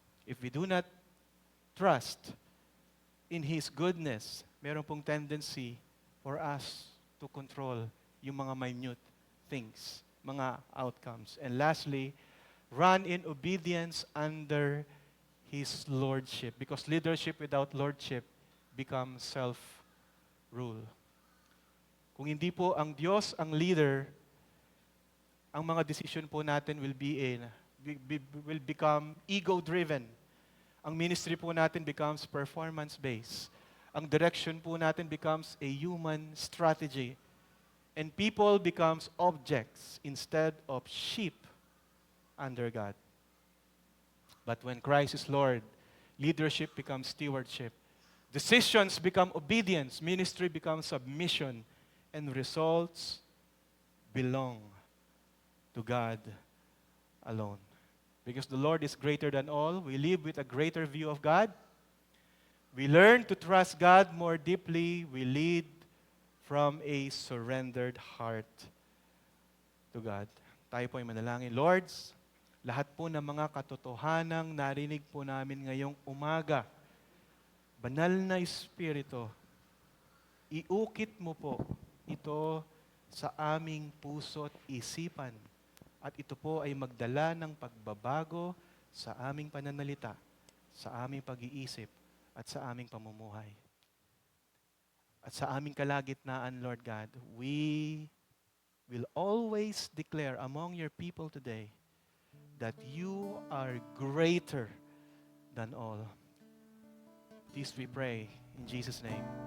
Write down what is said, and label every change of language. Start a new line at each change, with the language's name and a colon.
English: If we do not trust in His goodness,
Filipino: meron pong
English: tendency for us to control yung mga minute things, mga outcomes. And lastly, run in obedience under His lordship. Because leadership without lordship becomes self-rule.
Filipino: Kung hindi po ang Diyos ang leader, ang mga decision po natin
English: will become ego-driven.
Filipino: Ang ministry po natin
English: becomes performance-based.
Filipino: Ang direction po natin
English: becomes a human strategy. And people becomes objects instead of sheep under God. But when Christ is Lord, leadership becomes stewardship. Decisions become obedience. Ministry becomes submission. And results belong to God alone. Because the Lord is greater than all, we live with a greater view of God. We learn to trust God more deeply. We lead from a surrendered heart to God.
Filipino: Tayo po ay manalangin. Lords, lahat po ng mga katotohanang narinig po namin ngayong umaga, banal na Espiritu, iukit mo po ito sa aming puso at isipan. At ito po ay magdala ng pagbabago sa aming pananalita, sa aming pag-iisip, at sa aming pamumuhay. At sa aming kalagitnaan,
English: Lord God, we will always declare among your people today that you are greater than all. This we pray in Jesus' name.